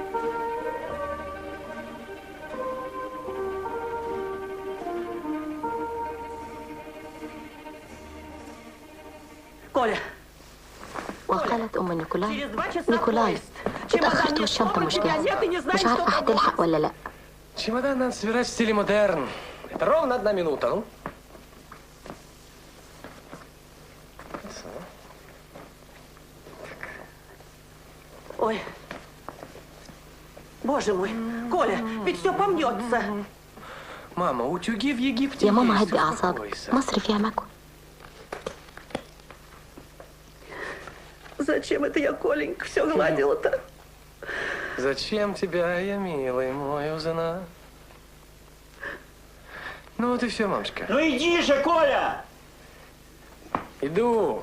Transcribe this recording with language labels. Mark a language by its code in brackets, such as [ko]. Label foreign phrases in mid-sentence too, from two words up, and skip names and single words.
[ar] كولا. وقالت أم نيكولاي: نيكولاي اتأخرت والشنطة مش جاهزة، مش عارفة هتلحق ولا لأ. [ru] Чемодан надо собирать в стиле модерн. Это ровно 1 минута, ну? Ой, боже мой, Коля, ведь все помнется. Мама, утюги в Египте. [ar] يا ماما هدي أعصابك، مصر فيها مكوى. [ru] Зачем это я, Коленька, все гладила-то? Зачем тебя я, милый мой, узнал? Ну вот и все, мамочка. Ну иди же, Коля! Иду.